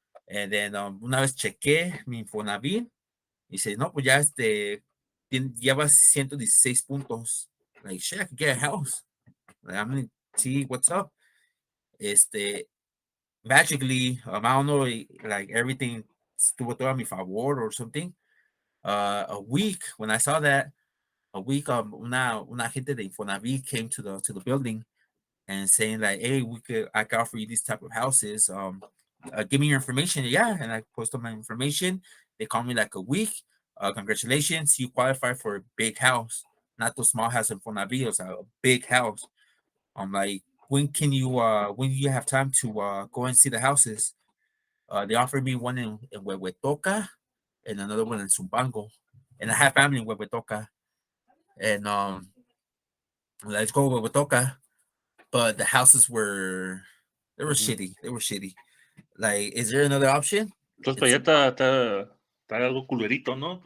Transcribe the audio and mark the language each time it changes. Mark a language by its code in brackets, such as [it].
[en] And then [es] una vez chequé mi Infonavit, y dice, no, pues ya llevas 116 puntos. [en] Like, shit, I could get a house. Like, I'm gonna see what's up. Este, Magically, I don't know, like everything [es] estuvo todo a mi favor [en] or something. A week when I saw that, [es] una gente de Infonavit [en] came to the building and saying like, hey, I can offer you these type of houses. Give me your information. Yeah, and I posted my information. They called me like a week. Congratulations, you qualify for a big house, not the small house in Infonavit, it's a big house. I'm like, when do you have time to go and see the houses? They offered me one in Huehuetoca and another one in Zumpango. And I have family in Huehuetoca. And let's go Huehuetoca. But the houses they were Ujú. shitty. They were shitty. Like, is there another option? [es] Entonces, para [en] It's [es] allá está algo culerito, ¿no?